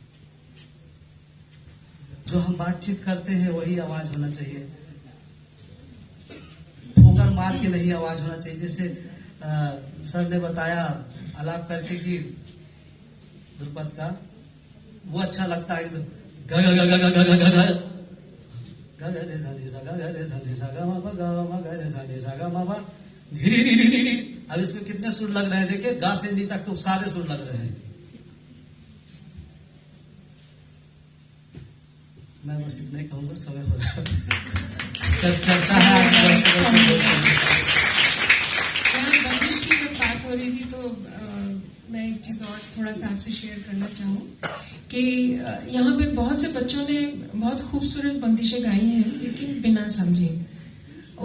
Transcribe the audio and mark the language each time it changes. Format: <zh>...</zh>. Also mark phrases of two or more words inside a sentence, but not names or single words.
<hi>जो हम बातचीत करते हैं वही आवाज होना चाहिए, ठोकर मार के नहीं आवाज होना चाहिए। जैसे सर ने बताया आलाप करके कि ध्रुपद का, वो अच्छा लगता है, ग ग ग ग ग ग ग ग ग रे सा रे सा ग म प ग म ग रे सा ग म प नी नी नी नी नी। अब इसमें कितने सुर लग रहे हैं देखिए, गा से नी तक सारे सुर लग रहे हैं। मैं बस इतना ही कहूंगा, समय हो रहा है। चर्चा है बंदिश की जब बात हो रही थी तो मैं एक चीज और थोड़ा सा आपसे शेयर करना चाहूँ कि यहाँ पे बहुत से बच्चों ने बहुत खूबसूरत बंदिशें गाई हैं, लेकिन बिना समझे।</hi>